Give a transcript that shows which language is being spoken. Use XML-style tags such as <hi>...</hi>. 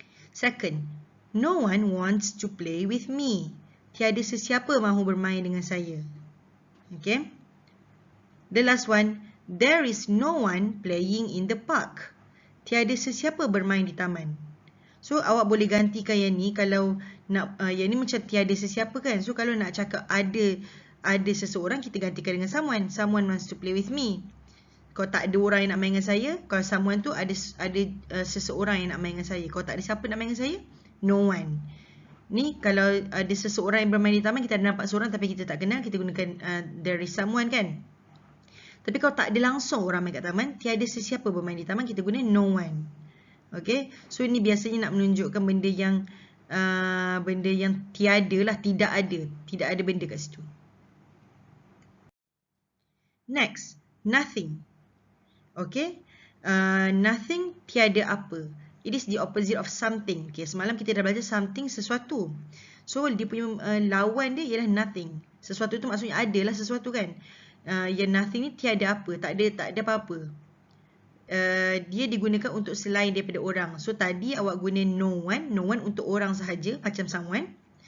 <en>Second, no one wants to play with me.</en> <ms>Tiada sesiapa mahu bermain dengan saya. Okay.</ms> <en>The last one, there is no one playing in the park.</en> <ms>Tiada sesiapa bermain di taman. So awak boleh gantikan yang ni kalau nak yang ni macam tiada sesiapa, kan? So kalau nak cakap ada seseorang, kita gantikan dengan someone.</ms> <en>Someone wants to play with me.</en> <ms>Kalau tak ada orang yang nak main dengan saya, kalau someone tu ada seseorang yang nak main dengan saya. Kalau tak ada siapa nak main dengan saya, no one. Ni kalau ada seseorang yang bermain di taman, kita ada nampak seorang tapi kita tak kenal, kita gunakan</ms> <en>there is someone,</en> <ms>kan? Tapi kalau tak ada langsung orang main kat taman, tiada sesiapa bermain di taman, kita guna no one. Okay, so ini biasanya nak menunjukkan benda yang tiada lah, tidak ada benda kat situ. Next, nothing. Okay, nothing, tiada apa.</ms> <en>It is the opposite of something.</en> <ms>Okay, semalam kita dah belajar something, sesuatu. So dia punya lawan dia ialah nothing. Sesuatu tu maksudnya adalah sesuatu, kan? Yang nothing ni tiada apa, tak ada apa-apa. Dia digunakan untuk selain daripada orang. So tadi awak guna no one untuk orang sahaja, macam someone.</ms>